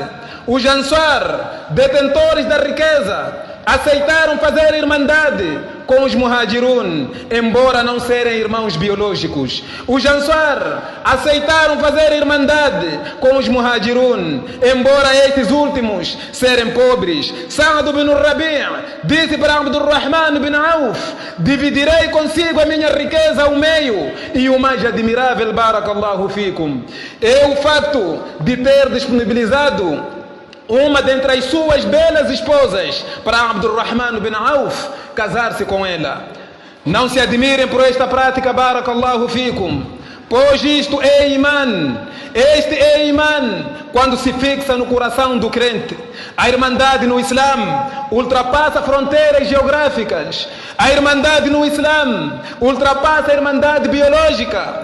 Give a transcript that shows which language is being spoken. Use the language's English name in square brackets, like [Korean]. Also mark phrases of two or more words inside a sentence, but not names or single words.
[Portuguese] Os Ansar, detentores da riqueza, aceitaram fazer irmandade com os Muhajirun, embora não serem irmãos biológicos. Os Ansar aceitaram fazer irmandade com os Muhajirun, embora estes últimos serem pobres. Sa'd bin Rabi' disse para Abdurrahman bin Auf: dividirei consigo a minha riqueza ao meio. E o mais admirável, [Arabic] بارك الله فيكم, [Portuguese] é o fato de ter disponibilizado uma dentre as suas belas esposas para Abdurrahman bin Auf casar-se com ela. Não se admirem por esta prática, [Arabic] بارك الله فيكم, [Portuguese] pois isto é iman. Este é iman quando se fixa no coração do crente. A irmandade no Islam ultrapassa fronteiras geográficas. A irmandade no Islam ultrapassa a irmandade biológica.